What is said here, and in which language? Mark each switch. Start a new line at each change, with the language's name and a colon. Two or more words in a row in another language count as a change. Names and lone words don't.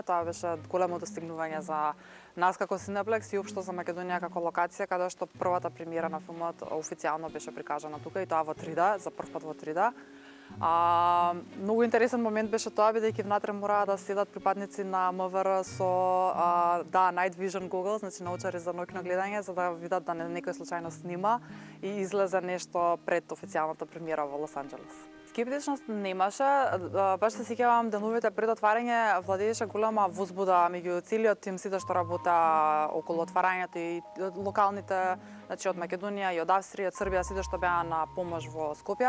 Macedonian: Тоа беше големо достигнување за нас како Cineplex и општо за Македонија како локација, каде што првата премиера на филмот официјално беше прикажана тука и тоа во 3D, за прв пат во 3D. Многу интересен момент беше тоа, бидејќи внатре мораа да седат припадници на МВР со
English: night vision goggles,
Macedonian: значи научари за ноќно гледање, за да видат да некој случајно снима и излезе нешто пред официјалната премиера во Лос Анџелес. Скептичност немаше, баш се сеќавам деновите пред отварање владееше голема возбуда меѓу целиот тим, сите што работа околу отварањето и локалните, значи од Македонија и од Австрија, од Србија, сите што беа на помош во Скопје.